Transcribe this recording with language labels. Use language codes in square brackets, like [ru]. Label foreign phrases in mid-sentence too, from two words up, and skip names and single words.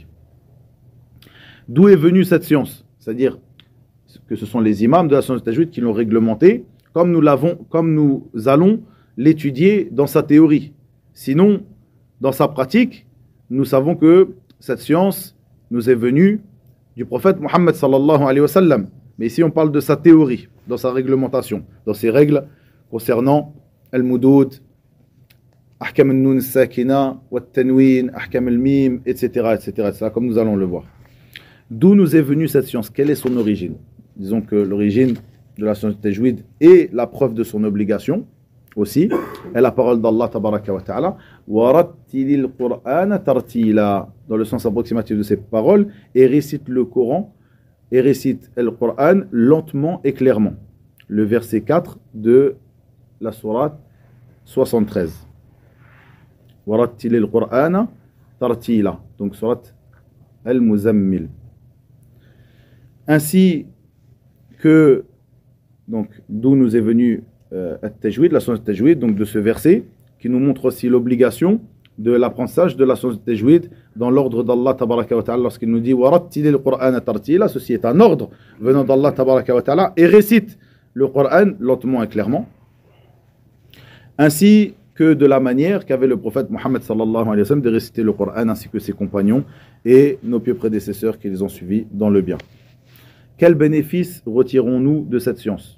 [fr] D'où est venue cette science? C'est-à-dire que ce sont les imams de la science du tajwid qui l'ont réglementée, comme nous allons l'étudier dans sa théorie. Sinon, dans sa pratique, nous savons que cette science nous est venue du prophète Mohammed [ar] صلى الله عليه وسلم. [fr] Mais ici, on parle de sa théorie, dans sa réglementation, dans ses règles concernant [ar] المدود أحكام النون ساكنة و تنوين أحكام الميم, [fr] etc., etc., comme nous allons le voir. D'où nous est venue cette science? Quelle est son origine? Disons que l'origine de la science du tajwid est la preuve de son obligation aussi, est la parole d'Allah [ar] تبارك وتعالى, ورتل القرآن ترتيلا, [fr] dans le sens approximatif de ces paroles, et récite le Coran, et récite le Coran lentement et clairement. Le verset 4 de la sourate 73. [ar] ورتل القرآن ترتيلا, [fr] donc sourate al-Muzammil. Ainsi que, donc, d'où nous est venu al-Tajwid, la science du Tajwid, donc de ce verset, qui nous montre aussi l'obligation de l'apprentissage de la science du Tajwid dans l'ordre d'Allah [ar] تبارك وتعالى, [fr] lorsqu'il nous dit [ar] وَرَتِّلِ الْقُرْآنَ تَرْتِيلًا, [fr] ceci est un ordre venant d'Allah [ar] تبارك وتعالى, [fr] et récite le Coran lentement et clairement, ainsi que de la manière qu'avait le prophète Mohammed [ar] صلى الله عليه وسلم [fr] de réciter le Coran, ainsi que ses compagnons et nos pieux prédécesseurs qui les ont suivis dans le bien. Quel bénéfice retirons-nous de cette science?